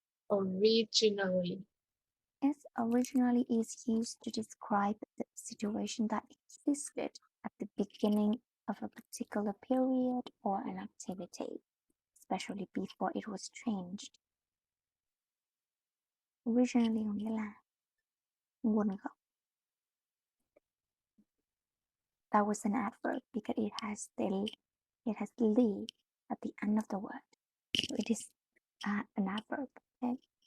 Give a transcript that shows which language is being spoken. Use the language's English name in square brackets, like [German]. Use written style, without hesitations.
[English] Originally. As originally is used to describe the situation that existed at the beginning of a particular period or an activity, especially before it was changed. [Vietnamese] Originally có nghĩa là nguồn gốc. [English] That was an adverb because it has the li at the end of the word. So it is an adverb. Okay.